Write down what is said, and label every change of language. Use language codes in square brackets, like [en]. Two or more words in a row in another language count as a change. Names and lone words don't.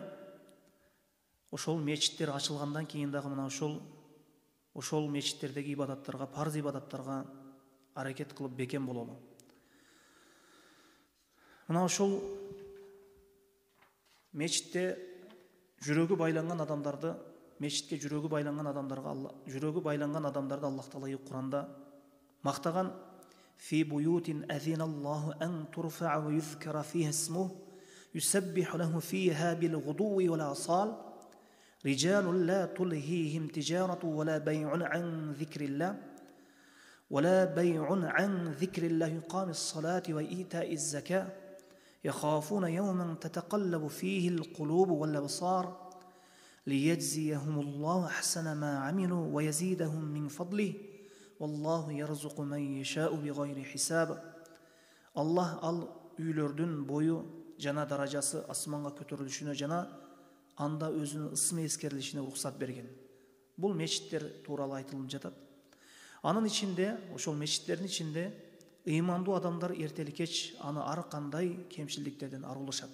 [ky] Ошол мешиттер ачылгандан кийин дагы мына ошол мешиттердеги ибадаттарга, парз ибадаттарга аракет кылып бекем бололу. Мына ошол мешитте жүрөгү байланган адамдарды, мешитке жүрөгү байланган адамдарды Аллах Таала Куранда мактаган: [ar] "في بيوت أذن الله أن ترفع ويذكر فيها اسمه يسبح له فيها بالغدو والآصال رجال لا تلهيهم تجارة ولا بيع عن ذكر الله إقام الصلاة وإيتاء الزكاة يخافون يوما تتقلب فيه القلوب والأبصار ليجزيهم الله أحسن ما عملوا ويزيدهم من فضله والله يرزق من يشاء بغير حساب." [ky] Allah al үйлөрдүн бою жана даражасы асманга көтөрүлүшүнө жана анда өзүнүн ысмы эскерилишине уруксат берген. Бул мешиттер тууралуу айтылып жатат. Анын ичинде, ошол мешиттердин ичинде ыймандуу адамдар эртели-кеч аны ар кандай кемчиликтерден арылышат.